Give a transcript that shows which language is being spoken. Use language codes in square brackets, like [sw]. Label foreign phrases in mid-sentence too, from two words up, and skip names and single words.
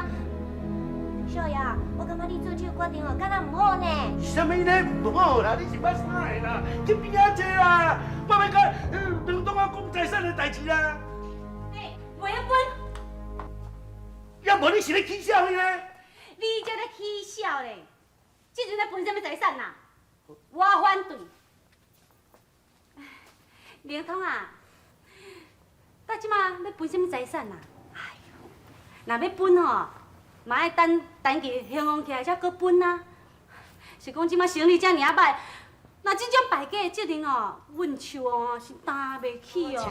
[nan] 少爷，我感觉你做这个决定哦，敢若唔好呢。什么呢？唔好啦，你是捌啥的啦？去边仔坐啦！我要甲梁东啊讲财产的代志啦。袂要分，要无你是咧起笑呢？你这咧起笑咧，这阵在分什么财产呐？我反对。连通啊，到即马要分什么财产呐？哎呦，若要分吼，嘛爱等期兴旺起来才搁分啊。是讲即马生意遮尔歹，那这种败家的责任哦，阮手哦是担袂起哦。